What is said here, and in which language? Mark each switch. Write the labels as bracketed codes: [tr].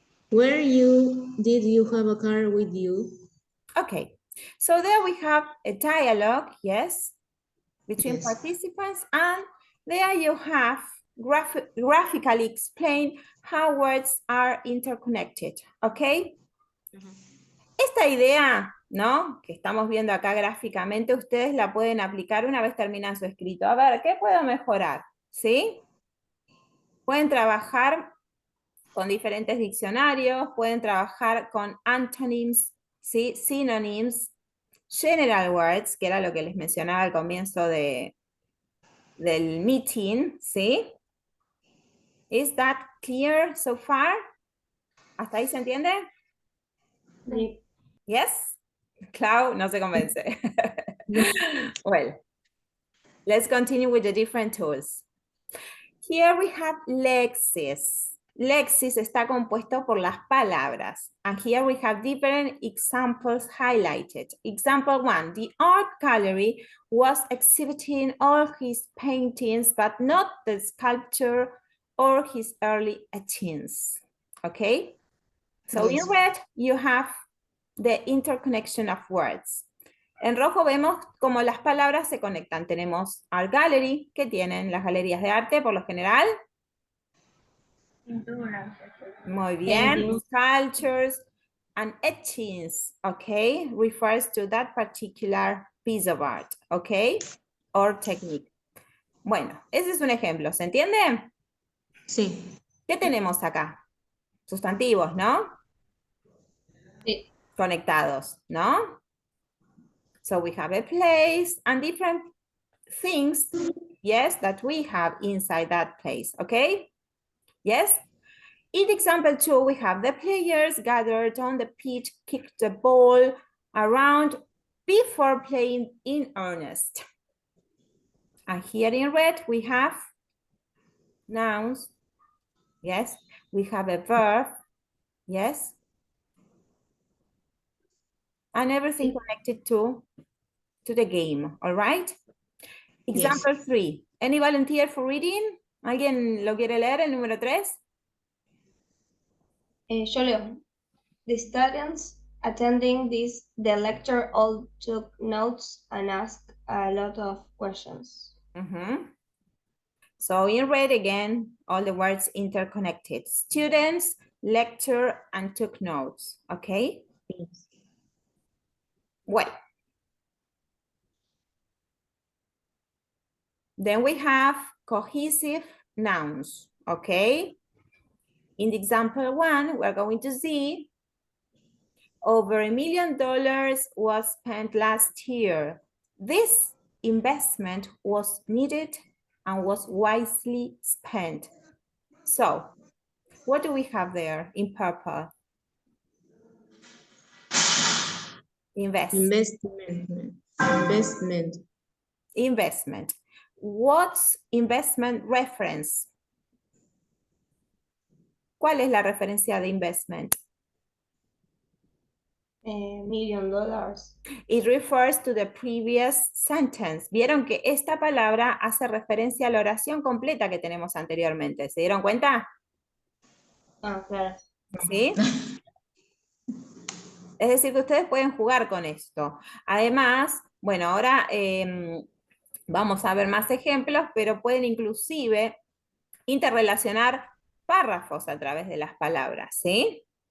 [en] Did you have a car with you? Okay, so there we have a dialogue, yes, between Yes. participants, and there you have graphically explain how words are interconnected, okay? [es] Esta idea, ¿no? Que estamos viendo acá gráficamente, ustedes la pueden aplicar una vez terminan su escrito. A ver, ¿qué puedo mejorar? ¿Sí? Pueden trabajar con diferentes diccionarios, pueden trabajar con antonyms, ¿sí? [en] Synonyms, general words, [es] que era lo que les mencionaba al comienzo del meeting, ¿sí? [en] Is that clear so far? [es] ¿Hasta ahí se entiende? Sí. Yes? Clau no se convence. [en] Well, let's continue with the different tools. Here we have lexis. [es] Lexis está compuesto por las palabras. [en] And here we have different examples highlighted. Example 1, the art gallery was exhibiting all his paintings, but not the sculpture or his early etchings. Okay? So Yes. in red, you have the interconnection of words. [es] En rojo vemos cómo las palabras se conectan. Tenemos art gallery, que tienen las galerías de arte por lo general. Pintura. Muy bien. [en] Painting. Sculptures and etchings, okay, refers to that particular piece of art, okay, or technique. [es] Bueno, ese es un ejemplo, ¿se entiende? Sí. ¿Qué tenemos acá? Sustantivos, ¿no? Sí. Conectados, ¿no? [en] So we have a place and different things, yes, that we have inside that place, okay? Yes? In example 2, we have the players gathered on the pitch, kicked the ball around before playing in earnest. And here in red, we have nouns, yes? We have a verb, yes? And everything connected to the game, all right? Example 3, any volunteer for reading? [es] ¿Alguien lo quiere leer, el número 3? Yo leo. [en] The students attending the lecture all took notes and asked a lot of questions. So in red again, all the words interconnected. Students, lecture, and took notes, okay? Well. Then we have cohesive nouns, okay? In the example 1, we're going to see over $1 million was spent last year. This investment was needed and was wisely spent. So, what do we have there in purple? Investment. Investment. What's investment reference? [es] ¿Cuál es la referencia de investment? [en] $1 million. It refers to the previous sentence. [es] Vieron que esta palabra hace referencia a la oración completa que tenemos anteriormente. ¿Se dieron cuenta? Ah, claro. ¿Sí? Es decir, que ustedes pueden jugar con esto. Además, bueno, ahora vamos a ver más ejemplos, pero pueden inclusive interrelacionar párrafos a través de las palabras, ¿sí?